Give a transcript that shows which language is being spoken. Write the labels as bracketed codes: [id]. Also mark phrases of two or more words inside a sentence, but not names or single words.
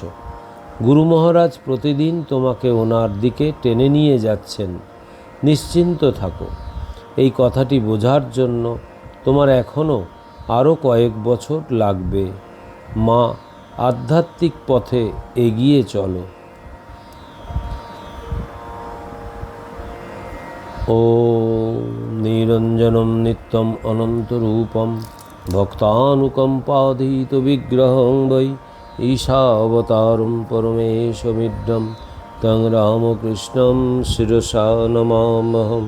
[bn] গুরু মহারাজ প্রতিদিন তোমাকে ওনার দিকে টেনে নিয়ে যাচ্ছেন। নিশ্চিন্ত থাকো, এই কথাটি বোঝার জন্য তোমার এখনও আরও কয়েক বছর লাগবে। মা, আধ্যাত্মিক পথে এগিয়ে চলো। [sa] ॐ निरञ्जनं नित्यम् अनन्तरूपं भक्तानुकम्पाधीतविग्रहं वै ईशावतारं परमेशमिड्ढं तं रामकृष्णं शिरसा नमाम्यहम्।